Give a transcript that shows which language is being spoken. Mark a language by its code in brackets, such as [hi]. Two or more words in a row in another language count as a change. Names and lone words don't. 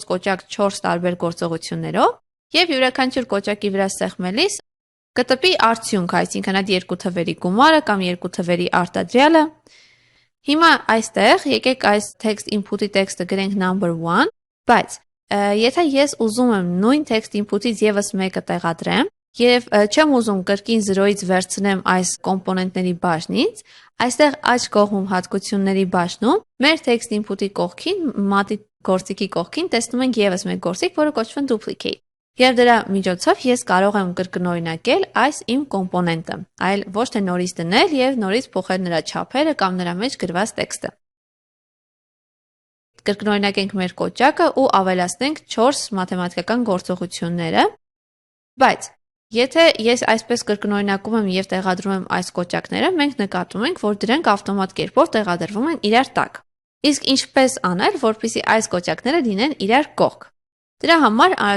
[hy] կոճակ 4 տարբեր գործողություններով եւ յուրաքանչյուր կոճակի վրա սեղմելիս կտպի արդյունքը, այսինքն այդ երկու թվերի գումարը կամ երկու թվերի արտադրյալը։ Հիմա այստեղ եկեք այս [en] text input- [hy] ի տեքստը գրենք number 1, բայց եթե ես ուզում եմ նույն [en] text input- [hy] ից եւս մեկը տեղադրեմ եւ չեմ ուզում կրկին 0-ից վերցնեմ այս կոմպոնենտների բաժնից, այստեղ աջ կողմում հատկությունների բաժնում մեր [en] text input- [hy] ի կողքին, մատի գործիքի կողքին տեսնում ենք եւս մեկ գործիք, որը կոչվում է duplicate։ Եվ դրա միջոցով ես կարող եմ կրկնօրինակել այս իմ կոմպոնենտը, այլ ոչ թե նորից դնել եւ նորից փոխել նրա չափերը կամ նրա մեջ գրված տեքստը։ Կրկնօրինակենք մեր կոճակը ու ավելացնենք 4 մաթեմատիկական գործողությունները, բայց եթե ես այսպես կրկնօրինակում եմ եւ տեղադրում եմ այս կոճակները, մենք նկատում ենք, որ դրանք ավտոմատ կերպով տեղադրվում են իրար տակ։ Իսկ ինչպես անել, որպեսզի այս կոճակները լինեն իրար կողք։ Դրա համար անհրաժեշտ